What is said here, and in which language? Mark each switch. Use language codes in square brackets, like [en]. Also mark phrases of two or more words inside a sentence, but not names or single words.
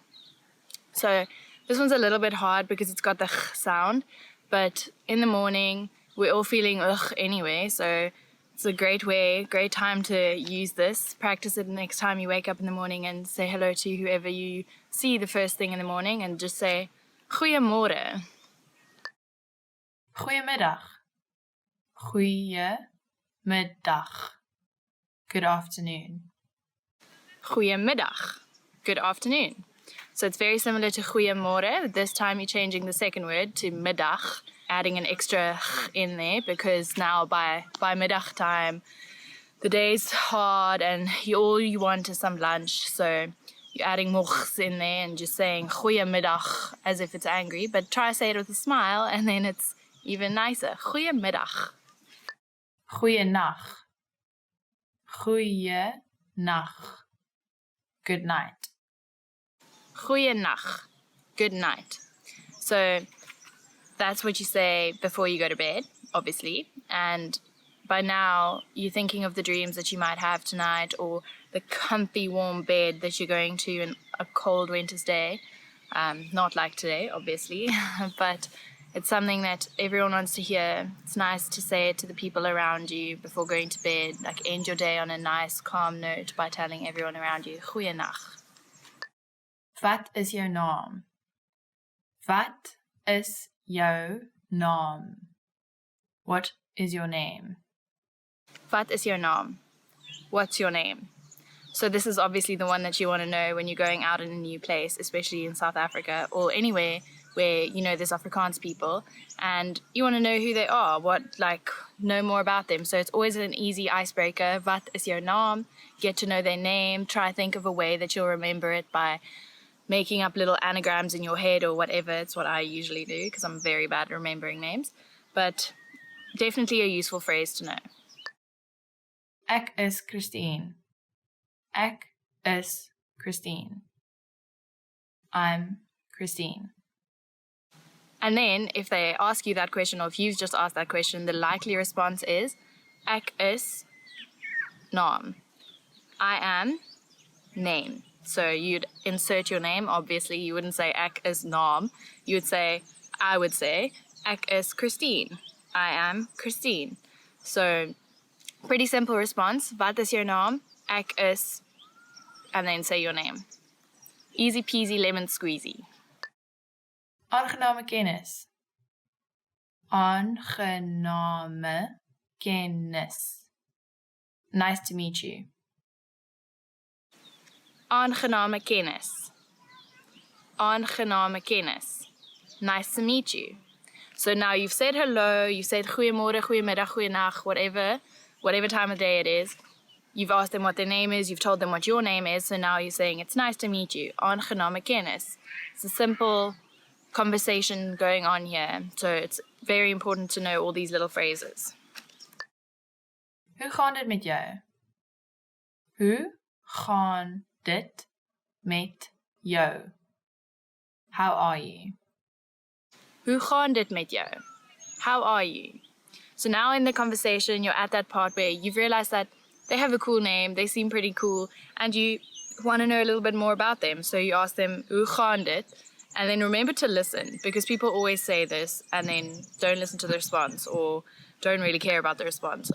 [en] So this one's a little bit hard because it's got the ch sound, but in the morning we're all feeling ugh anyway, so it's a great time to use this. Practice it next time you wake up in the morning and say hello to whoever you see the first thing in the morning and just say goeiemôre. [af] Goeiemiddag. Goeiemiddag. [en] Good afternoon. Goeiemiddag. Good afternoon. So it's very similar to goeiemôre, but this time you're changing the second word to middag, adding an extra in there because now by middag time the day's hard and all you want is some lunch, so you're adding mochs in there and just saying goeiemiddag as if it's angry, but try to say it with a smile and then it's even nicer. [af] Goeiemiddag. Goeienacht. Goeienacht. [en] Good night. Goeienacht. Good night. So that's what you say before you go to bed, obviously. And by now, you're thinking of the dreams that you might have tonight or the comfy warm bed that you're going to in a cold winter's day. Not like today, obviously, but it's something that everyone wants to hear. It's nice to say it to the people around you before going to bed. Like end your day on a nice, calm note by telling everyone around you, [af] Goeienacht. Wat is jou naam? Wat is jou naam? [en] What is your name? [af] Wat is jou naam? [en] What's your name? So this is obviously the one that you want to know when you're going out in a new place, especially in South Africa or anywhere where you know there's Afrikaans people and you want to know who they are, know more about them. So it's always an easy icebreaker. Wat is jou naam? Get to know their name. Try think of a way that you'll remember it by making up little anagrams in your head or whatever. It's what I usually do because I'm very bad at remembering names. But definitely a useful phrase to know. [af] Ek is Christine. Ek is Christine. [en] I'm Christine. And then if they ask you that question or if you've just asked that question, the likely response is [af] Ek is naam. [en] I am name. So you'd insert your name. Obviously, you wouldn't say [af] Ek is naam. [en] I would say [af] Ek is Christine. [en] I am Christine. So pretty simple response. [af] Wat is jou naam? Ek is, [en] and then say your name. Easy peasy lemon squeezy. [af] Aangename kennis. Aangename kennis. [en] Nice to meet you. [af] Aangename kennis. Aangename kennis. [en] Nice to meet you. So now you've said hello, you've said [af] goeiemorgen, goeiemiddag, goeienacht, [en] whatever time of day it is. You've asked them what their name is, you've told them what your name is, so now you're saying it's nice to meet you. [af] Aangename kennis. [en] It's a simple conversation going on here, so it's very important to know all these little phrases. [af] Hoe gaan dit met jou? Hoe gaan dit met jou? [en] How are you? [af] Hoe gaan dit met jou? [en] How are you? So now in the conversation, you're at that part where you've realized that they have a cool name, they seem pretty cool, and you want to know a little bit more about them. So you ask them, [af] hoe gaan dit? [en] And then remember to listen, because people always say this and then don't listen to the response or don't really care about the response.